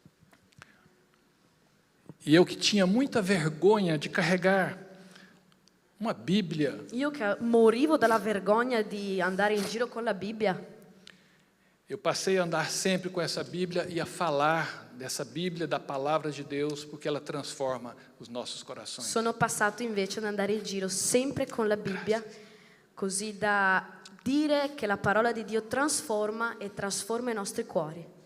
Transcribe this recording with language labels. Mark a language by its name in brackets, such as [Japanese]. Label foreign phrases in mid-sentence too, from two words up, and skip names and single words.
[Portuguese] E eu que tinha muita vergonha de carregar uma Bíblia. [Italian] Io che morivo dalla vergogna di andare in giro con la Bibbia, [Portuguese] Eu passei a andar sempre com essa Bíblia e a falar dessa Bíblia, da palavra de Deus, porque ela transforma os nossos corações. [Italian] sono passato invece ad andare in giro sempre con la Bibbia, così da dire che la parola di Dio trasforma e trasforma i nostri cuori.